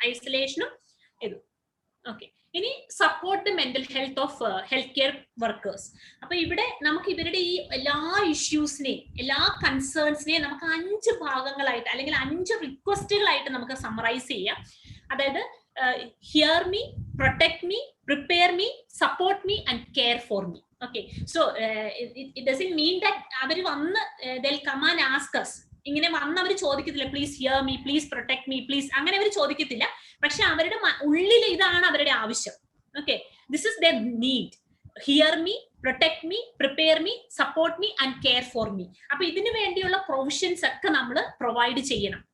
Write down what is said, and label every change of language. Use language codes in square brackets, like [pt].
[ml] ഐസൊലേഷനും ഇത്. ഓക്കെ, ഇനി [en] Support mental health of health care workers. [ml] അപ്പൊ ഇവിടെ നമുക്ക് ഇവരുടെ ഈ എല്ലാ ഇഷ്യൂസിനെയും എല്ലാ കൺസേൺസിനെയും നമുക്ക് 5 ഭാഗങ്ങളായിട്ട് അല്ലെങ്കിൽ 5 റിക്വസ്റ്റുകളായിട്ട് നമുക്ക് സമ്മറൈസ് ചെയ്യാം. [en] അതായത് hear me, protect me, prepare me, support me and care for me. Okay, so it doesn't mean that [ml] അവർ വന്ന് [en] they'll come and ask us. [ml] ഇങ്ങനെ വന്ന് അവർ ചോദിക്കത്തില്ല [en] please hear me, please protect me, please, [ml] അങ്ങനെ അവർ ചോദിക്കത്തില്ല. പക്ഷെ അവരുടെ ഉള്ളിൽ ഇതാണ് അവരുടെ ആവശ്യം. [en] Okay, this is their need. Hear me, protect me, prepare me, support me and care for me. [ml] അപ്പൊ ഇതിനു വേണ്ടിയുള്ള പ്രൊവിഷൻസ് ഒക്കെ നമ്മൾ പ്രൊവൈഡ് ചെയ്യണം.